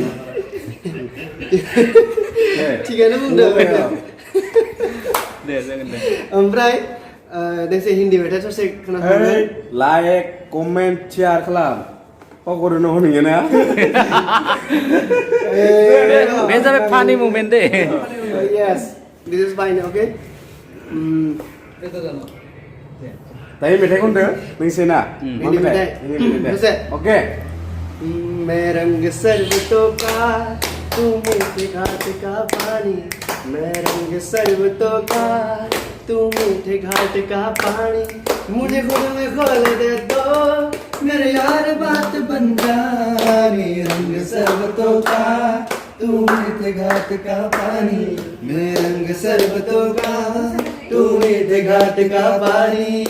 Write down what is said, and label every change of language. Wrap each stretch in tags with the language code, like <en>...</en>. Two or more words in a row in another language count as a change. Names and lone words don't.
<brx>थिगानो बुंदों दे जागोन दे ओमफ्राय दोंसे हिन्दी मेथाइ ससे खोनासंगोन</brx> <en>like comment share</en> <brx>खालाम पकरनो होनोङो ना बे जाबाय फानि मुमेन्ट दे</brx> <en>yes this is fine okay</en> <brx>दायो मेथाइ खनदो नोंसोरना हिन्दी मेथाइ दसे ओके</brx> <hi>मैं रंग सर्वतों का तू मीठे घाट का पानी मैं रंग सर्वतों का तू मीठे घाट का पानी मुझे खुद में खोल दे तो मेरे यार बात बन जानी रंग सर्वतों का तू मीठे घाट का पानी मैं रंग सर्वतों का तू मीठे घाट का पानी</hi>